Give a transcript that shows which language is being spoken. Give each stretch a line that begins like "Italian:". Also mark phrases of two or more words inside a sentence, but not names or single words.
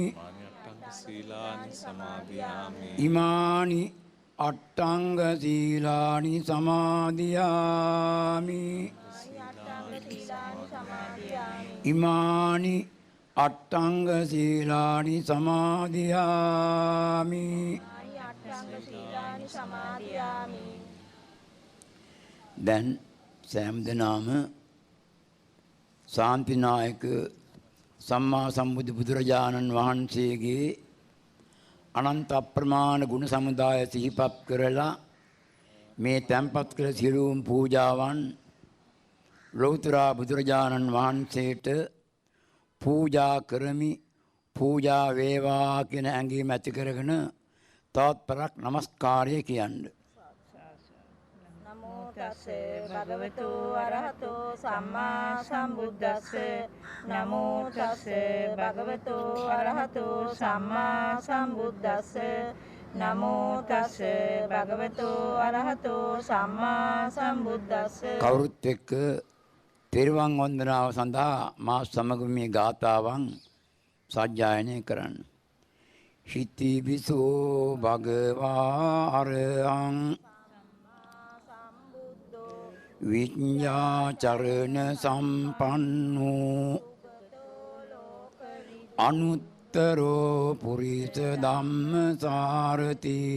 Pali: ඉමානි අට්ඨංග සීලානි සමාදියාමි. ඉමානි අට්ඨංග සීලානි සමාදියාමි.
Sinhala: දැන් සෑම දිනම ශාන්තිනායක සම්මා සම්බුදු බුදුරජාණන් වහන්සේගේ අනන්ත අප්‍රමාණ ගුණ සමුදාය සිහිපත් කරලා මේ තැන්පත් කළ සියලුම පූජාවන් ලෞතර බුදුරජාණන් වහන්සේට පූජා කරමි. පූජා වේවා කියන ඇඟීම ඇති කරගෙන තවත් පරක් නමස්කාරය කියන්න.
Pali: නමෝ තස්ස භගවතු අරහතෝ සම්මා සම්බුද්දස්ස. නමෝ තස්ස භගවතු අරහතෝ සම්මා සම්බුද්දස්ස. නමෝ තස්ස භගවතු අරහතෝ සම්මා සම්බුද්දස්ස.
Sinhala: කවුරුත් එක්ක තෙරුවන් වන්දනාව සඳහා මා සමග මේ ගාථාවන් සජ්ජායනය කරන්න.
Pali: හිතිවිසෝ භගවා අරහං විඤ්ඤාචරණ සම්පන්නෝ අනුත්තරෝ පුරිස ධම්මසාරති